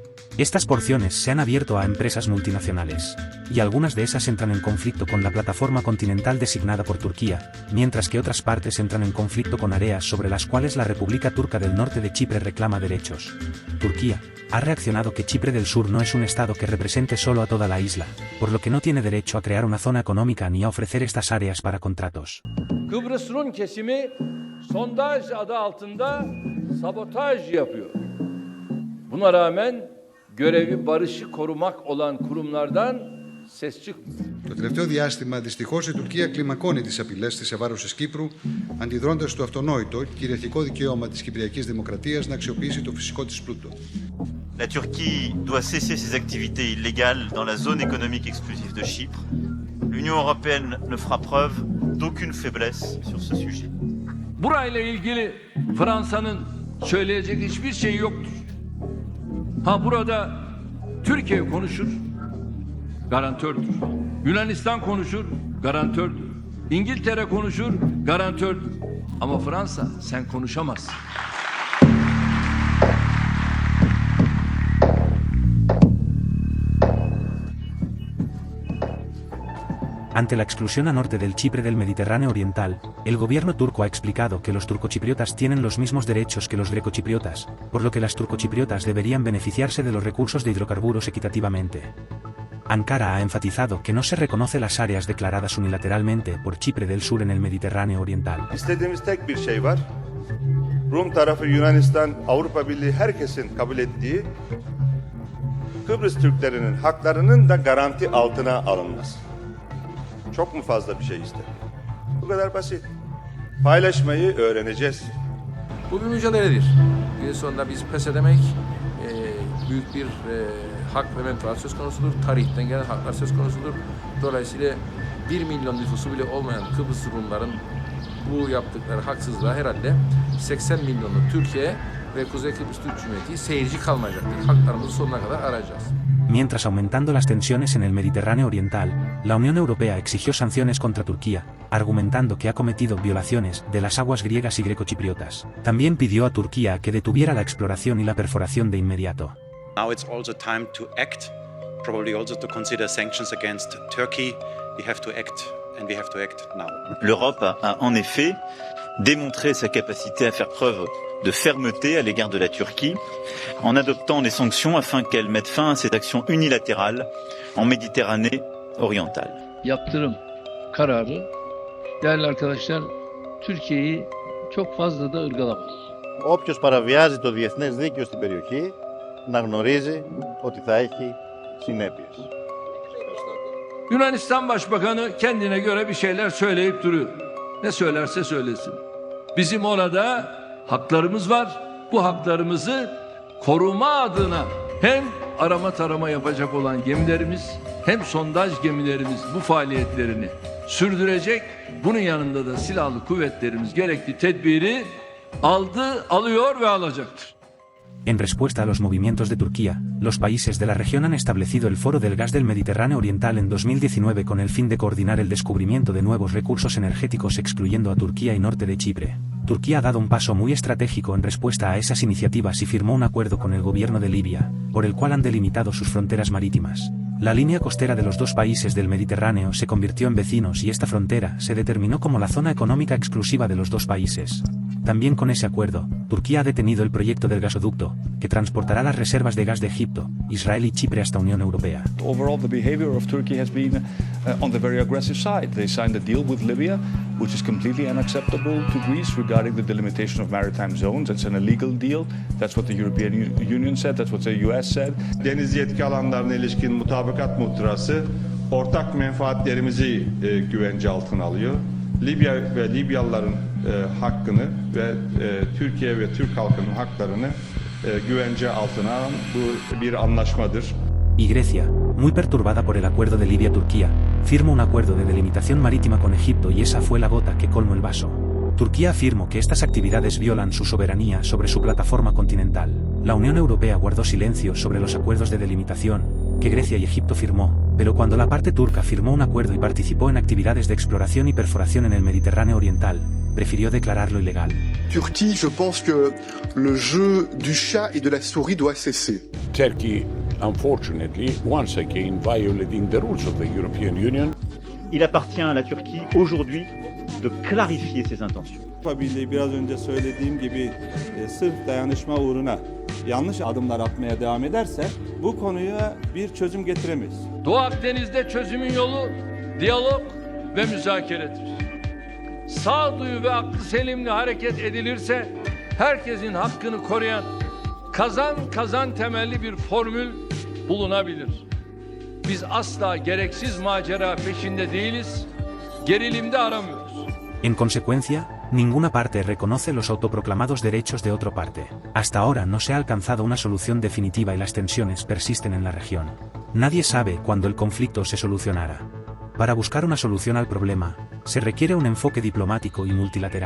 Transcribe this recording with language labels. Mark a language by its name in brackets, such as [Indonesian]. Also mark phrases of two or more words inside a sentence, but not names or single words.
[Spanish] Estas porciones se han abierto a empresas multinacionales, y algunas de esas entran en conflicto con la plataforma continental designada por Turquía, mientras que otras partes entran en conflicto con áreas sobre las cuales la República Turca del Norte de Chipre reclama derechos. Turquía ha reaccionado que Chipre del Sur no es un estado que represente solo a toda la isla, por lo que no tiene derecho a crear una zona económica ni a ofrecer estas áreas para contratos. [Turkish] Kıbrıs Rum kesimi sondaj adı altında sabotaj yapıyor. Buna rağmen görevi barışı korumak olan kurumlardan ses çıkmıyor. [Greek] Το τελευταίο διάστημα, δυστυχώς, η Τουρκία κλιμακώνει τις απειλές της σε βάρος της Κύπρου, αντιδρώντας στο αυτονόητο κυριαρχικό δικαίωμα της Κυπριακής Δημοκρατίας να αξιοποιήσει το φυσικό της πλούτο. [French] La Turquie doit cesser ses activités illégales dans la zone économique exclusive de Chypre. L'Union européenne ne fera preuve d'aucune faiblesse sur ce sujet. [Turkish] Burayla ilgili Fransa'nın söyleyecek hiçbir şey yoktur. Ha burada Türkiye konuşur, garantördür. Yunanistan konuşur, garantördür. İngiltere konuşur, garantördür. Ama Fransa sen konuşamazsın. [Spanish] Ante la exclusión a norte del Chipre del Mediterráneo Oriental, el gobierno turco ha explicado que los turcochipriotas tienen los mismos derechos que los grecochipriotas, por lo que las turcochipriotas deberían beneficiarse de los recursos de hidrocarburos equitativamente. Ankara ha enfatizado que no se reconoce las áreas declaradas unilateralmente por Chipre del Sur en el Mediterráneo Oriental. [Turkish] İstediğimiz tek bir şey var. Rum tarafı Yunanistan, Avrupa Birliği herkesin kabul ettiği Kıbrıs Türklerinin haklarının da garanti altına alınması. Çok mu fazla bir şey ister? Bu kadar basit. Paylaşmayı öğreneceğiz. Bu bir mücadeledir. Bir sonunda biz pes edemek büyük bir hak ve menfaat söz konusudur. Tarihten gelen haklar söz konusudur. Dolayısıyla 1 milyon nüfusu bile olmayan Kıbrıs Rumların bu yaptıkları haksızlığa herhalde 80 milyonlu Türkiye ve Kuzey Kıbrıs Türk Cumhuriyeti seyirci kalmayacaktır. Haklarımızı sonuna kadar arayacağız. [Spanish] Mientras aumentando las tensiones en el Mediterráneo Oriental, la Unión Europea exigió sanciones contra Turquía, argumentando que ha cometido violaciones de las aguas griegas y grecochipriotas. También pidió a Turquía que detuviera la exploración y la perforación de inmediato. [English] Now it's also time to act, probably also to consider sanctions against Turkey. We have to act, and we have to act now. [French] L'Europe a en effet démontré sa capacité à faire preuve de fermeté à l'égard de la Turquie en adoptant des sanctions afin qu'elle mette fin à cette action unilatérale en Méditerranée orientale. [Turkish] Yaptırım kararı, değerli arkadaşlar, Türkiye'yi çok fazla da ırgalamaz. [Greek] Όποιος παραβιάζει το διεθνές δίκαιο στην περιοχή να γνωρίζει ότι θα έχει συνέπειες. [Turkish] Yunanistan Başbakanı kendine göre bir şeyler söyleyip duruyor. Ne söylerse söylesin. Bizim orada haklarımız var. Bu haklarımızı koruma adına hem arama tarama yapacak olan gemilerimiz hem sondaj gemilerimiz bu faaliyetlerini sürdürecek. Bunun yanında da silahlı kuvvetlerimiz gerekli tedbiri aldı, alıyor ve alacaktır. [Spanish] En respuesta a los movimientos de Turquía, los países de la región han establecido el Foro del Gas del Mediterráneo Oriental en 2019 con el fin de coordinar el descubrimiento de nuevos recursos energéticos excluyendo a Turquía y norte de Chipre. Turquía ha dado un paso muy estratégico en respuesta a esas iniciativas y firmó un acuerdo con el gobierno de Libia, por el cual han delimitado sus fronteras marítimas. La línea costera de los dos países del Mediterráneo se convirtió en vecinos y esta frontera se determinó como la zona económica exclusiva de los dos países. También con ese acuerdo, Turquía ha detenido el proyecto del gasoducto, que transportará las reservas de gas de Egipto, Israel y Chipre hasta Unión Europea. [English] Overall, the behavior of Turkey has been on the very aggressive side. They signed a deal with Libya, which is completely unacceptable to Greece regarding the delimitation of maritime zones. It's an illegal deal. That's what the European Union said. That's what the US said. [Turkish] Deniz yetki alanlarına ilişkin mutabakat muhtırası ortak menfaatlerimizi güvence altına alıyor. Libya ve Libyalıların hakkını ve Türkiye ve Türk halkının haklarını güvence altına alan bu bir anlaşmadır. [Spanish] Y Grecia, muy perturbada por el acuerdo de Libia-Turquía, firma un acuerdo de delimitación marítima con Egipto y esa fue la gota que colmó el vaso. Turquía afirmó que estas actividades violan su soberanía sobre su plataforma continental. La Unión Europea guardó silencio sobre los acuerdos de delimitación que Grecia y Egipto firmó, pero cuando la parte turca firmó un acuerdo y participó en actividades de exploración y perforación en el Mediterráneo Oriental, prefirió declararlo ilegal. [French] Turquie, je pense que le jeu du chat et de la souris doit cesser. [English] Turkey, unfortunately, once again violating the rules of the European Union. [French] Il appartient à la Turquie aujourd'hui de clarifier ses intentions. [Turkish] Avrupa Birliği biraz önce söylediğim gibi sırf dayanışma uğruna yanlış adımlar atmaya devam ederse bu konuya bir çözüm getiremeyiz. Doğu Akdeniz'de çözümün yolu diyalog ve müzakeredir. sağduyu ve aklı selimle hareket edilirse herkesin hakkını koruyan kazan temelli bir formül bulunabilir. Biz asla gereksiz macera peşinde değiliz, gerilimde aramıyoruz. [Spanish] En consecuencia, ninguna parte reconoce los autoproclamados derechos de otra parte. Hasta ahora no se ha alcanzado una solución definitiva y las tensiones persisten en la región. Nadie sabe cuándo el conflicto se solucionará. Para buscar una solución al problema, se requiere un enfoque diplomático y multilateral.